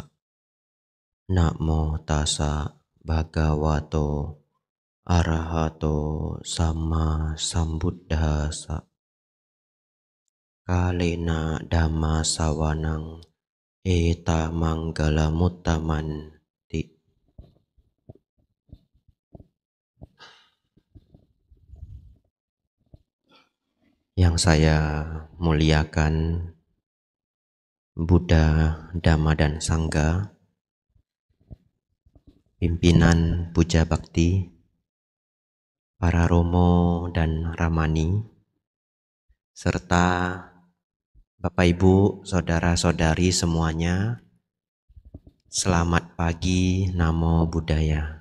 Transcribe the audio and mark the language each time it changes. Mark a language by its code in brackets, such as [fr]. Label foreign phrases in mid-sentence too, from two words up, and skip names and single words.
[pi] Namo tassa bhagavato arahato sama sambuddhassa. Kalena dhamma sawanang eta manggala muttamanti. [id] Yang saya muliakan Buddha, Dhamma dan Sangha, pimpinan Puja Bakti, para Romo dan Ramani, serta Bapak Ibu, Saudara-saudari semuanya, selamat pagi, [pi] Namo Buddhaya.